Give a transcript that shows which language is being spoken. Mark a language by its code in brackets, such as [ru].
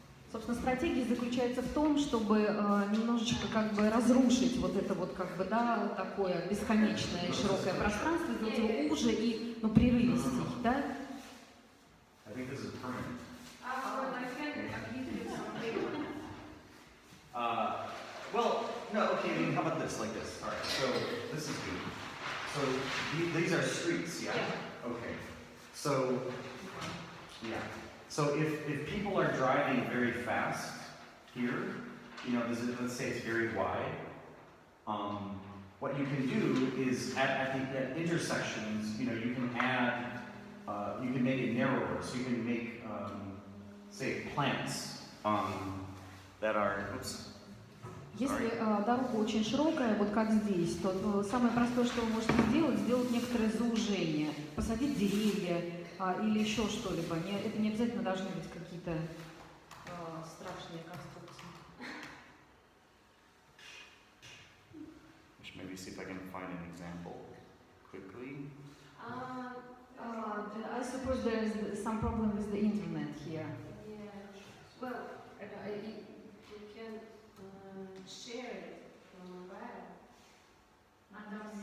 [ru] Собственно, стратегия заключается в том, чтобы немножечко разрушить это такое бесконечное широкое пространство, сделать его уже и прерывистей, да? [en] I think this is permanent. Well, no, okay, I mean, how about this, like this? All right, so this is good. So these are streets, yeah? Okay. So, yeah. So if people are driving very fast here, let's say it's very wide, what you can do is at the intersections, you can add, you can make it narrower. So you can make, say, plants that are, oops. [ru] Если дорога очень широкая, вот как здесь, то самое простое, что вы можете сделать некоторое заужение, посадить деревья или еще что-либо. Это не обязательно должны быть какие-то страшные конструкции. [en] Maybe see if I can find an example quickly. I suppose there is some problem with the internet here. Yeah. Well, you can share it from mobile.